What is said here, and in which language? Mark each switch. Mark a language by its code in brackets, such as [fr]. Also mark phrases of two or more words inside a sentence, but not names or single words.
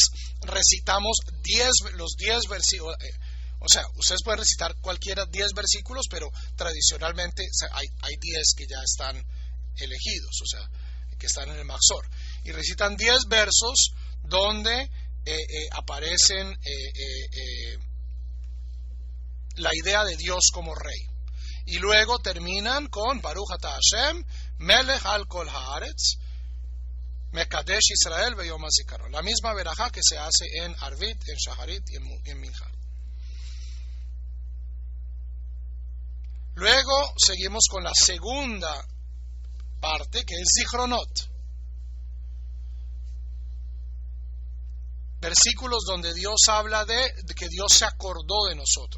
[es] Recitamos los 10 versículos. O sea, ustedes pueden recitar cualquiera 10 versículos, pero tradicionalmente hay 10 que ya están elegidos, o sea, que están en el Maxor. Y recitan 10 versos donde aparecen la idea de Dios como rey. Y luego terminan con [he] ברוך אתה השם, מלך על כל הארץ, מקדש ישראל ויום הזיכרון. [es] La misma verajá que se hace en Arvit, en Shaharit y en Minja. Luego seguimos con la segunda parte, que es Zichronot. Versículos donde Dios habla de que Dios se acordó de nosotros.